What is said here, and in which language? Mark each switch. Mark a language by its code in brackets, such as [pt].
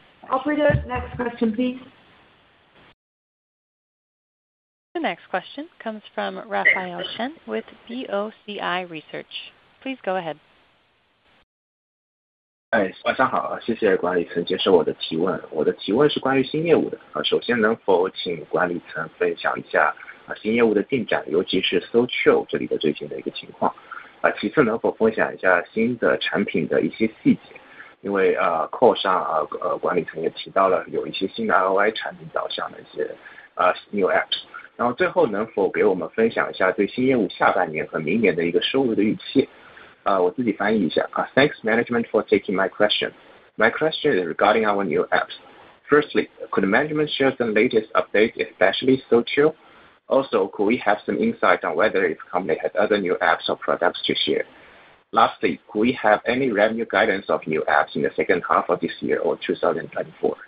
[en] Operator, next question, please. The next question comes from Raphael Shen with BOCI Research. Please go ahead. [zh] 晚上好，谢谢管理层接受我的提问。我的提问是关于新业务的。首先能否请管理层分享一下新业务的进展，尤其是 Soulchill 这里的最近的一个情况。其次能否分享一下新的产品的一些细节，因为call 上管理层也提到了有一些新的 ROI 产品导向的一些 [en] new apps。 [zh] 然后最后能否给我们分享一下对新业务下半年和明年的一个收入的预期？我自己翻译一下。 [en] Thanks management for taking my question. My question is regarding our new apps. Firstly, could management share some latest updates, especially Soulchill? Also, could we have some insight on whether its company has other new apps or products to share? Lastly, could we have any revenue guidance of new apps in the second half of this year or 2024?